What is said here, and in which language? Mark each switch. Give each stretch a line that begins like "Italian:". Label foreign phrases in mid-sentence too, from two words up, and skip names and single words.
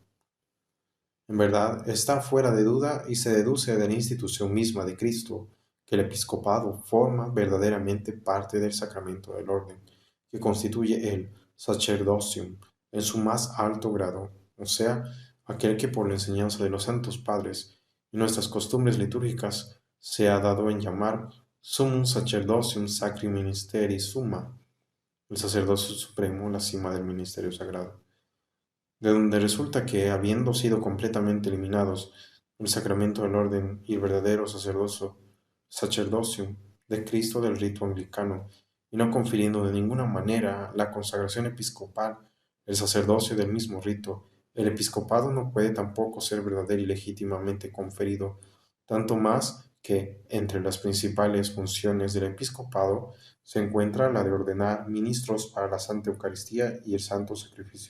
Spanish: En verdad, está fuera de duda y se deduce de la institución misma de Cristo que el episcopado forma verdaderamente parte del sacramento del orden, que constituye el sacerdocium en su más alto grado, o sea, aquel que por la enseñanza de los santos padres y nuestras costumbres litúrgicas se ha dado en llamar
Latin: sumum sacerdocium sacri ministeri summa,
Spanish: el sacerdocio supremo, la cima del ministerio sagrado, de donde resulta que, habiendo sido completamente eliminados el sacramento del orden y el verdadero sacerdocio de Cristo del rito anglicano, y no confiriendo de ninguna manera la consagración episcopal, el sacerdocio del mismo rito, el episcopado no puede tampoco ser verdadero y legítimamente conferido, tanto más que entre las principales funciones del episcopado se encuentra la de ordenar ministros para la Santa Eucaristía y el Santo Sacrificio.